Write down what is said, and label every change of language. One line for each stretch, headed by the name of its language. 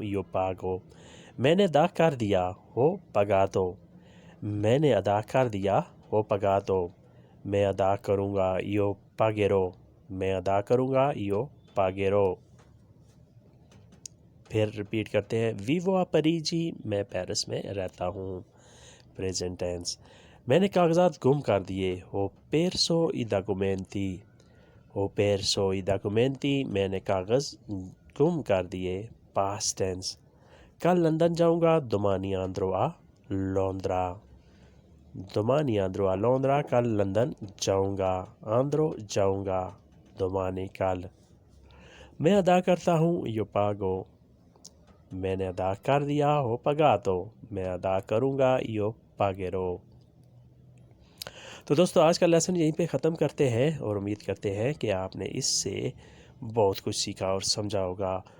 Italian: io pago
Urdu: میں نے ادا کر دیا.
Italian: ho pagato
Urdu: میں نے ادا کر دیا.
Italian: ho pagato
Urdu: میں ادا کروں گا.
Italian: io pagherò
Urdu: میں ادا کروں گا.
Italian: io pagherò
Urdu: پھر ریپیٹ کرتے ہیں.
Italian: vivo a Parigi
Urdu: میں پیرس میں رہتا ہوں. Present tense. میں نے کاغذات گم کر دیے.
Italian: ho perso i documenti ho perso i documenti
Urdu: میں نے کاغذ گم کر دیے. Past tense. کل لندن جاؤں گا.
Italian: domani andrò a Londra domani andrò a Londra
Urdu: کل لندن جاؤں گا.
Italian: andrò
Urdu: جاؤں گا.
Italian: domani
Urdu: کل. میں ادا کرتا ہوں.
Italian: io pago
Urdu: میں نے ادا کر دیا.
Italian: ho pagato
Urdu: میں ادا کروں گا.
Italian: io pagherò
Urdu: تو دوستو آج کا لیسن یہیں پہ ختم کرتے ہیں اور امید کرتے ہیں کہ آپ نے اس سے بہت کچھ سیکھا اور سمجھا ہوگا.